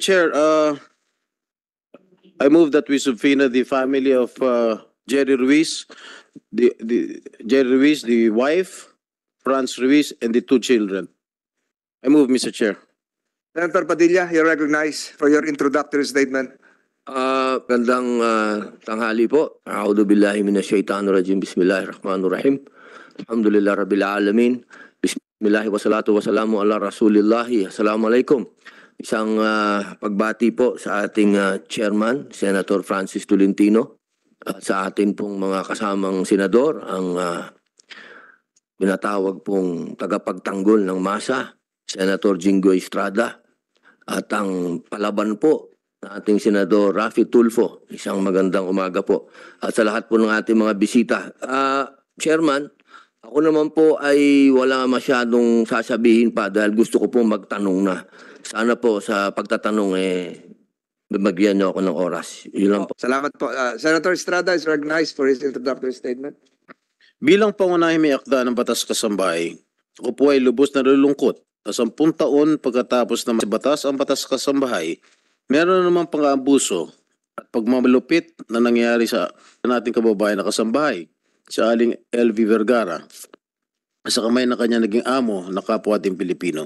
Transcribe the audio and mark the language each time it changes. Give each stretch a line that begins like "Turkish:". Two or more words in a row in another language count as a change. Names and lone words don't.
English: Chair, I move that we subpoena the family of Jerry Ruiz, Jerry Ruiz, the wife, Franz Ruiz, and the 2 children. I move, Mr. Chair. Senator Padilla, you're recognized for your introductory statement.
Filipino: Gandang tanghali po.
Arabic: أعوذ بالله من الشيطان الرجيم. بسم الله الرحمن الرحيم. الحمد لله رب العالمين. بسم الله والصلاة والسلام على رسول الله. Assalamualaikum.
Filipino: Isang pagbati po sa ating chairman, Senator Francis Tolentino, at sa ating pong mga kasamang senador, ang binatawag pong tagapagtanggol ng masa, Senator Jinggoy Estrada, at ang palaban po na ating Senador Raffy Tulfo. Isang magandang umaga po. At sa lahat po ng ating mga bisita. Chairman, ako naman po ay wala masyadong sasabihin pa dahil gusto ko po magtanong na. Sana po sa pagtatanong Bibagyan niyo ako ng oras. Yun lang po. Salamat po.
English: Senator Estrada is recognized for his introductory statement.
Filipino: Bilang pangunahing may akda ng batas kasambahay, ako po ay lubos na nalulungkot na 10 taon pagkatapos na batas ang batas kasambahay, meron namang pang-aabuso at pagmamalupit na nangyayari sa nating kababayan na kasambahay, si Aling LV Vergara, sa kamay na kanya naging amo na kapwa ating Pilipino.